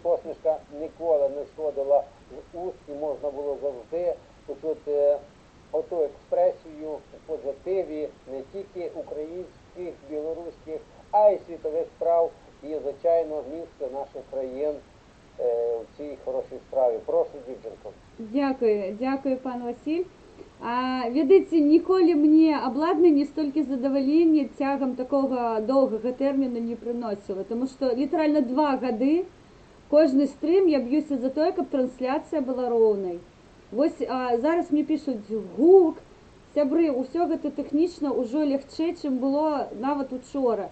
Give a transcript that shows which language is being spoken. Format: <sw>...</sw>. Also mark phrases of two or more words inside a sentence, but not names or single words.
<uk>Посмішка ніколи не сходила з уст, і можна було завжди почути оту експресію у позитиві не тільки українських, білоруських, а й світових справ і, звичайно, місце наших країн в цій хорошій справі. Прошу, дівчинко. Дякую, дякую, пан Василь.</uk> <be>Ведаеце, ніколі мне абладнанне столькі задавальнення цягам такога доўгага тэрміну не прыносіла, тому што літаральна 2 гады кожны стрым я б'юся за тое, каб трансляцыя была роўнай. Вось зараз мне пішуць гук, сябры, усё гэта тэхнічна ўжо лягчэй, чым было нават учора.</be>